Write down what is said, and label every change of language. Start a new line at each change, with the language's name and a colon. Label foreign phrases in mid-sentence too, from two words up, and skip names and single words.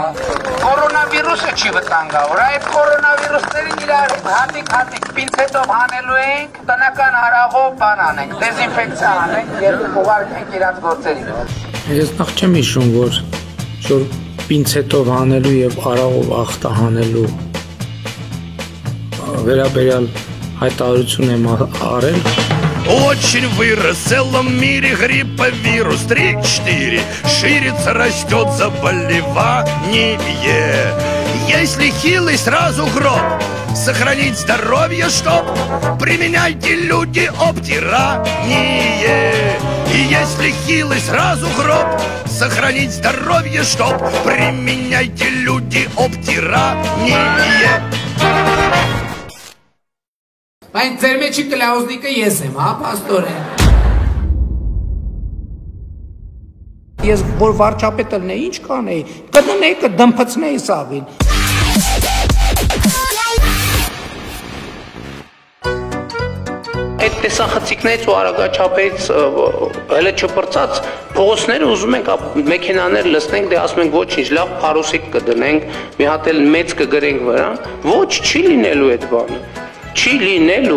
Armenian: Կորոնավիրուսը չի վտանգավոր, այդ կորոնավիրուսներին իրար հատիկ պինցետով հանելու ենք, տնական հարաղով բան անենք, դեզինֆեկցիա անենք, երբ ուղարկենք իրաց գործերին։ Ես նախ չեմ հիշում, որ պինցետով հանելու եւ արաղով ախտահանելու վերաբերյալ հայտարարություն եմ արել։
Russian: Очень вырос в целом мире грипповирус 3-4. Ширится, растет заболевание. Если хилый, сразу гроб. Сохранить здоровье, чтоб применяйте люди обтирание. И если хилый, сразу гроб. Сохранить здоровье, чтоб применяйте люди обтирание.
Armenian: Բայց ձեր մեջի կլաուզնիկը ես եմ, հա, պաստորեն։ Ես որ վարչապետ լինեի, ինչ կանեի, կդնեի, կդմփցնեի սաղին։ Այդ տեսախցիկներից ու արագաչափերից հələ չպրծած փողոցները ուզում ենք մեքենաներ լցնենք, դե ասում ենք ոչինչ, լավ փարուսիկ կդնենք, մի հատ էլ մեծ կգրենք վրա, ոչ չի լինելու այդ բանը։ Չի լինելու։